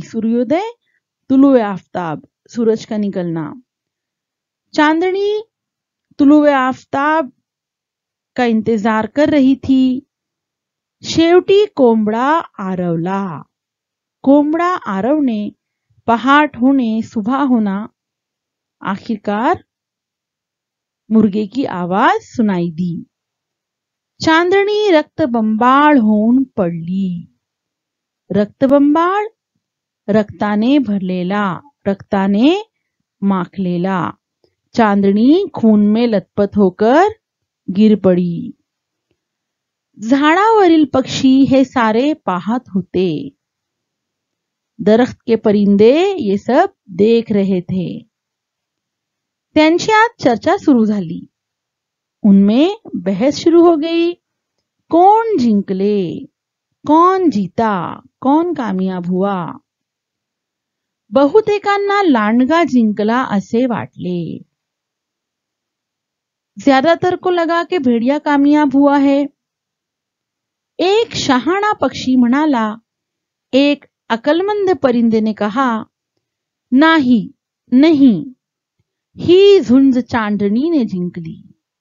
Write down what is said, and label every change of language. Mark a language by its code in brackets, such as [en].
[hi] सूर्योदय, तुलुए आफ्ताब, सूरज का निकलना. चांदणी तुलुए आफ्ताब का इंतजार कर रही थी. [mr] शेवटी कोंबडा आरवला. कोंबडा आरवणे, पहाट होने, [hi] सुबह होना. आखिरकार मुर्गे की आवाज सुनाई दी. [mr] चांदणी रक्तबंबाळ होऊन पडली. रक्तबंबाळ, रक्ताने भरलेला, रक्ताने माखलेला. [hi] चांदणी खून में लथपथ होकर गिर पड़ी. [mr] झाडावरील पक्षी हे सारे पाहत होते. [hi] दरख्त के परिंदे ये सब देख रहे थे. [mr] त्यांच्यात चर्चा सुरू झाली. [hi] उनमें बहस शुरू हो गई. [mr] कौन जिंकले, [hi] कौन जीता, कौन कामयाब हुआ. [mr] बहुतेकांना लांडगा जिंकला असे वाटले. [hi] ज्यादातर को लगा कि भेड़िया कामयाब हुआ है. [mr] एक शहाणा पक्षी म्हणाला. [hi] एक अकलमंद परिंदे ने कहा, [mr] नाही, [hi] नहीं, [mr] ही झुंज चांदनी ने जिंकली.